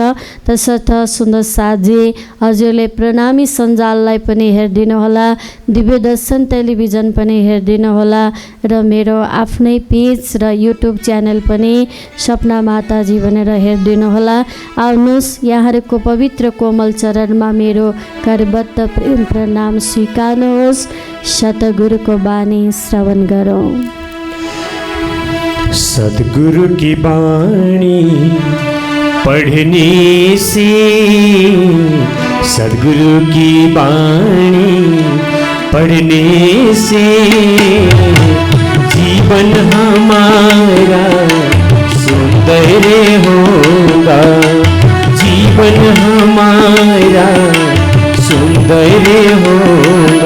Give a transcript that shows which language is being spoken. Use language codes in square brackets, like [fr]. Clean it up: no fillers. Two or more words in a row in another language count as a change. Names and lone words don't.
[ne] तसर्थ सुन्दर साथजी हजुरले प्रणामी सञ्जाललाई पनि हेरिदिनु होला, दिव्य दर्शन टेलिभिजन पनि हेरिदिनु होला र मेरो आफ्नै पेज र युट्युब च्यानल पनि सपना माताजी भनेर हेरिदिनु होला। आउनुहोस् यहाँहरूको पवित्र कोमल चरणमा मेरो करबद्ध प्रेम प्रणाम स्वीकार्नुहोस्। सतगुरुको बानी श्रवण गरौँ। [hi] सतगुरु की बाणी पढ़ने से, सतगुरु की बाणी पढ़ने से जीवन हमारा सुंदर होगा, जीवन हमारा सुंदर होगा।